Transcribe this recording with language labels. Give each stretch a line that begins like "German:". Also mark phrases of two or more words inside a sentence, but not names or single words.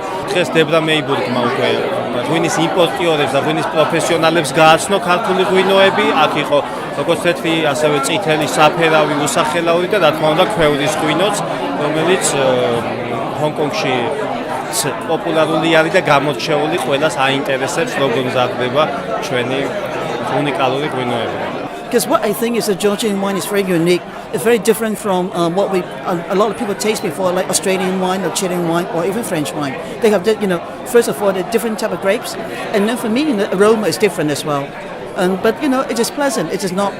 Georgian: დღეს დებრა მეიბურგმა უკვე ღვინის იმპორტიორებს და ღვინის პროფესიონალებს გააცნო ქართული ღვინოები, აქ იყო როგორც თეთრი, ასევე წითელი, საფერავი, უსახელავი და რა თქმა უნდა ქვევრის ღვინოც, რომელიც ჰონგ-კონგში პოპულარული არის და გამორჩეული, ყველას აინტერესებს, როგორ მზადდება ჩვენი უნიკალური ღვინოები.
English: Because what I think is that Georgian wine is very unique. It's very different from what a lot of people taste before, like Australian wine or Chilean wine or even French wine. They have, first of all, the different type of grapes, and then for me, the aroma is different as well. But it is pleasant. It is not.